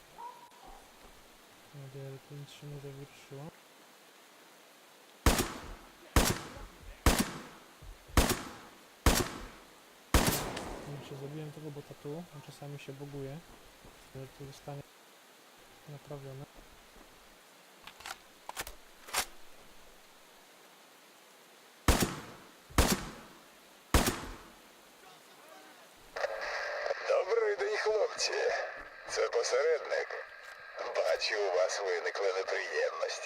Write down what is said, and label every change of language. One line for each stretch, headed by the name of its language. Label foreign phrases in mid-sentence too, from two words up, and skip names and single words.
Polish: Mam nadzieję, że tu nic się nie zawietrzyło. Kurczę, zabiłem tego bota tu, on czasami się buguje. Ale to zostanie naprawione.
Ukrainian: Добрий день, хлопці. Це посередник. Бачу, у вас виникли неприємності.